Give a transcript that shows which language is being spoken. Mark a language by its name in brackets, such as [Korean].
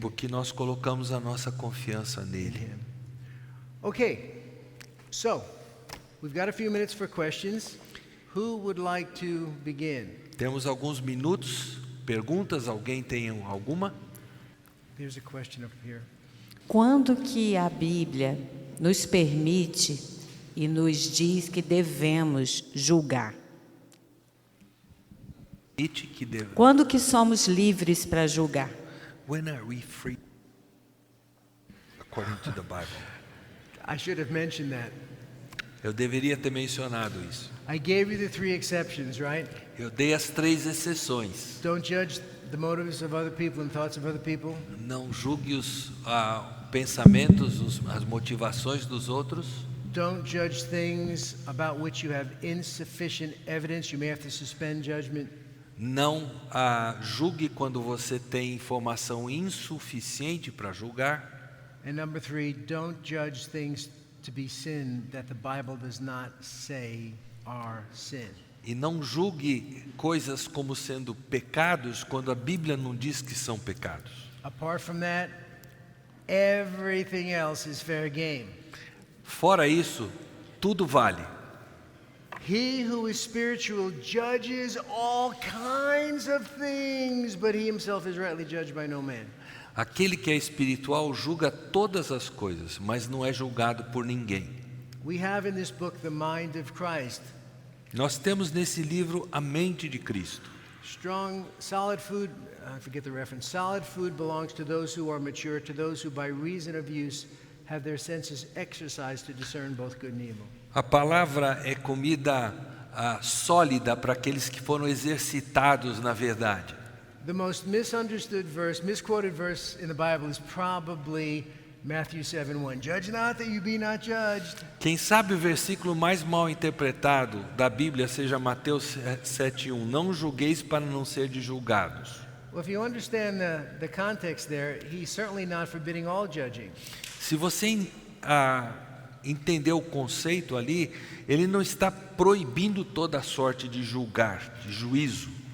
[Portuguese] porque nós colocamos a nossa confiança nele. [English] Him. Okay, so we've got a few minutes for questions. Who would like to begin? [Portuguese] Temos alguns minutos, perguntas, alguém tem alguma? [English] There's a question up here. [Portuguese] Quando que a Bíblia nos permite e nos diz que devemos julgar? Quando que somos livres para julgar? [English] When are we free? According to the Bible. I should have mentioned that. [Portuguese] Eu deveria ter mencionado isso. [English] I gave you the 3 exceptions, right? [Portuguese] Eu dei as 3 exceções. [English] Don't judge the motives of other people and thoughts of other people. [Portuguese] Não julgue os pensamentos, as motivações dos outros. [English] Don't judge things about which you have insufficient evidence. You may have to suspend judgment. [Portuguese] Não julgue quando você tem informação insuficiente para julgar. [English] And number 3, don't judge things to be sin that the Bible does not say are sin. [Portuguese] E não julgue coisas como sendo pecados quando a Bíblia não diz que são pecados. [English] Apart from that, everything else is fair game. [Portuguese] Fora isso, tudo vale. [English] He who is spiritual judges all kinds of things, but he himself is rightly judged by no man. [Portuguese] Aquele que é espiritual julga todas as coisas, mas não é julgado por ninguém. [English] We have in this book the mind of Christ. [Portuguese] Nós temos nesse livro a mente de Cristo. [English] Strong, solid food, I forget the reference. Solid food belongs to those who are mature, to those who by reason of use have their senses exercised to discern both good and evil. [Portuguese] A palavra é comida sólida para aqueles que foram exercitados na verdade. [English] The most misunderstood verse, misquoted verse in the Bible is probably Matthew 7:1. Judge not that you be not judged. [Portuguese] Quem sabe o versículo mais mal interpretado da Bíblia seja Mateus 7:1. Não julgueis para não ser de julgados. [English] Well, if you understand the context there, he's certainly not forbidding all judging. [Portuguese] Se você entender o conceito ali, ele não está proibindo toda a sorte de julgar, de juízo.